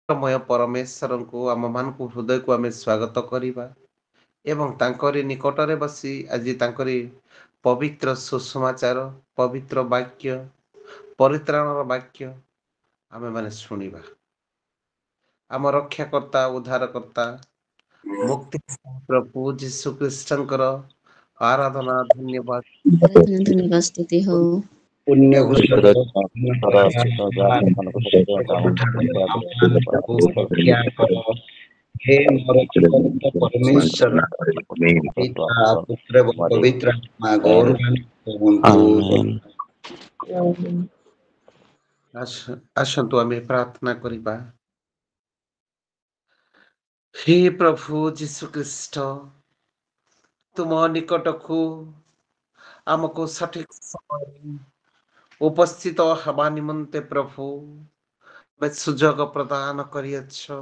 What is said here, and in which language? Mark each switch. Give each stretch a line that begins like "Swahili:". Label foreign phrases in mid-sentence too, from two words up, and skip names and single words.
Odia: ମୟ ପରମେଶ୍ୱରଙ୍କୁ ଆମମାନଙ୍କୁ ହୃଦୟକୁ ଆମେ ସ୍ୱାଗତ କରିବା ଏବଂ ତାଙ୍କରି ନିକଟରେ ବସି ଆଜି ତାଙ୍କରି ପବିତ୍ର ସୁସମାଚାର, ପବିତ୍ର ବାକ୍ୟ, ପରିତ୍ରାଣର ବାକ୍ୟ ଆମେମାନେ ଶୁଣିବା। ଆମ ରକ୍ଷାକର୍ତ୍ତା, ଉଦ୍ଧାରକର୍ତ୍ତା, ମୁକ୍ତି ପ୍ରଭୁ ଯୀଶୁ ଖ୍ରୀଷ୍ଟଙ୍କର ଆରାଧନା, ଧନ୍ୟବାଦ, ଆରାଧନା ଧନ୍ୟବାଦ ସ୍ତୁତି ହଉ। ପୁଣ୍ୟ ହେ ମୋର ପରମେଶ୍ୱର ପିତା ପୁତ୍ର ଏବଂ ପବିତ୍ର ଆତ୍ମା ଗୌରବାନ୍ୱିତ ହୁଅନ୍ତୁ। ଆସନ୍ତୁ ଆମେ ପ୍ରାର୍ଥନା କରିବା। हे ପ୍ରଭୁ ଯୀଶୁ ଖ୍ରୀଷ୍ଟ, ତୁମ ନିକଟକୁ ଆମକୁ ସଠିକ ସମୟରେ ଉପସ୍ଥିତ ହେବା ନିମନ୍ତେ ପ୍ରଭୁ ସୁଯୋଗ ପ୍ରଦାନ କରିଅଛ।